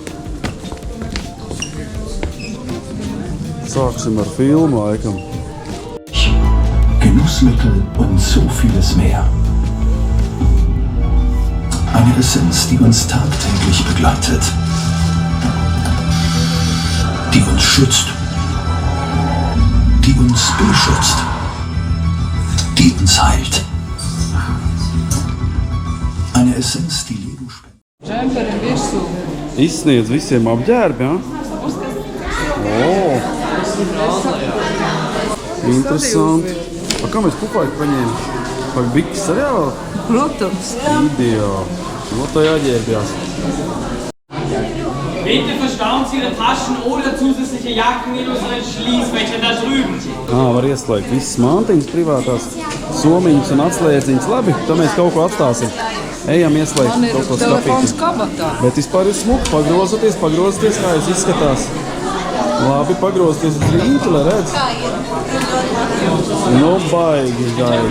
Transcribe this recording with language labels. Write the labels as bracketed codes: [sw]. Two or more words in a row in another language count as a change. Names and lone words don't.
[lv] Sāksim ar filmu laikam. [de] Genussmittel und so vieles mehr. Eine Essenz, die uns tagtäglich begleitet, die uns schützt, die uns beschützt, die uns heilt. Eine Essenz, die Leben spendet. [lv] Džemperim virsū. Izsniedz visiem apģērbi, ja? Interesanti. A kā mēs pupaiku paņēma? Vai bikis arī vēl? Protams. Ideāli. No tā jāģērbjās. [de] Bitte verstauen Sie Ihre Taschen oder zusätzliche Jacken in unseren Schließfächern da drüben. [lv] Var ieslēgt visas mantiņas privātās, somiņas un atslēdziņas. Labi, tad mēs kaut ko atstāsim. Ejam ieslēgt Man ir kaut ko telefons skapīti. kabatā. Bet vispār ir smuki. Pagrozoties, kā jūs izskatās. Labi, pagrozoties uz rīņķi, lai redz. No baigi gaigi.